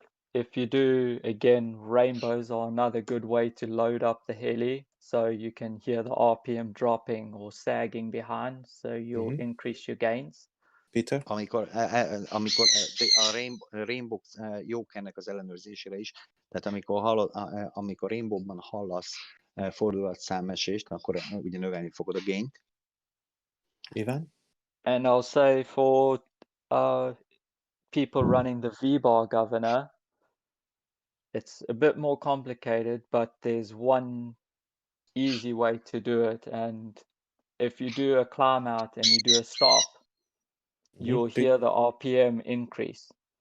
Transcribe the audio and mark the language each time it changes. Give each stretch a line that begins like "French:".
English: If you do, again, rainbows are another good way to load up the heli. So you can hear the RPM dropping or sagging behind. So you'll Mhm. increase your gains. Peter?
Hungarian: Amikor a Rainbow jók ennek az ellenőrzésére is, tehát amikor Rainbow-ban hallasz fordulatszámesést, akkor ugye növelni fogod a gaint.
English: Ivan? And I'll say for people running the V-bar governor, it's a bit more complicated, but there's one easy way to do it. And if you do a climb out and you do a stop, you'll hear the RPM increase.